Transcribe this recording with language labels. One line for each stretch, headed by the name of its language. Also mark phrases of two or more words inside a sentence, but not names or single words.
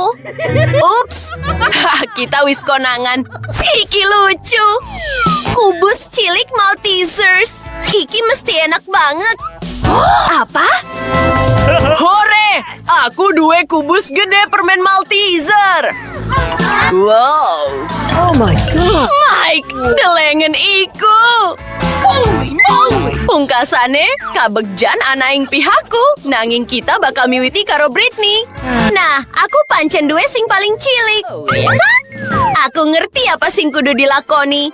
Javanese: Ups. Kita wis konangan. Iki lucu. Kubus cilik Maltesers. Iki mesti enak banget. Apa? Hore! Aku duwe kubus gede permen Malteser. Wow.
English: Oh my god.
Javanese: Mike, delengen iku.
English: Holy moly!
Javanese: Pungkasane, kabegjan anaing pihakku. Nanging kita bakal miwiti karo Britney. Nah, aku pancen duwe sing paling cilik. Hah? Aku ngerti apa sing kudu dilakoni.